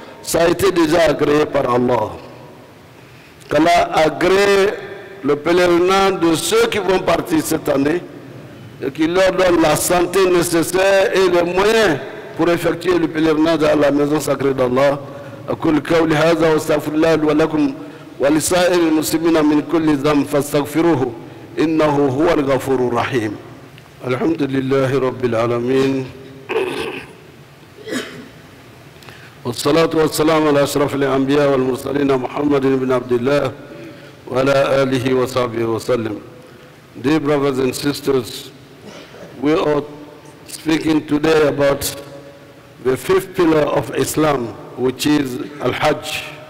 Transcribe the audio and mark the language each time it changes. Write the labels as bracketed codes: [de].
[fr] Ça a été déjà agréé par Allah. qu'Allah agrée le pèlerinage de ceux qui vont partir cette année et qui leur donne la santé nécessaire et les moyens pour effectuer le pèlerinage à la maison sacrée d'Allah. [ar] أقول قولي هذا واستغفر الله لي ولكم ولسائر المسلمين من كل ذنب فاستغفروه إنه هو الغفور الرحيم. الحمد لله رب العالمين والصلاة والسلام على أشرف الأنبياء والمرسلين محمد بن عبد الله وعلى آله وصحبه وسلم. [en] Dear brothers and sisters, we are speaking today about the fifth pillar of Islam, which is Al-Hajj.